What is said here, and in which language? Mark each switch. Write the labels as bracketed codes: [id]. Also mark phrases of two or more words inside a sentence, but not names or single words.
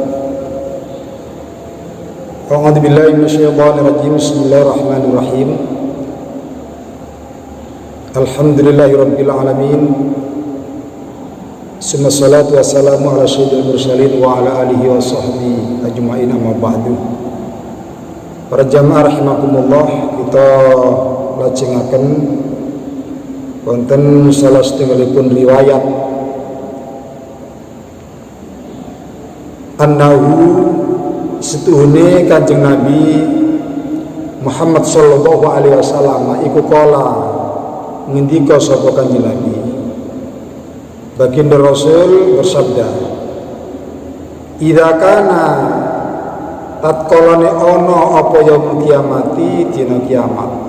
[ar] أعوذ بالله من الشيطان الرجيم. بسم الله الرحمن الرحيم. الحمد لله رب العالمين. ثم الصلاة والسلام على سيد المرسلين وعلى آله وصحبه أجمعين، أما بعد. [jv] Para jamaah rahimakumullah, kita lajengaken wonten salah setunggalipun riwayat annahu setuhune Kanjeng Nabi Muhammad [ar] صلى الله عليه وسلم [jv] iku kala ngendika sapa Kanjeng Nabi, [id] baginda Rasul bersabda, [ar] إذا كان [jv] tatkalane ana apa [ar] يوم القيامة [jv] dina kiamat,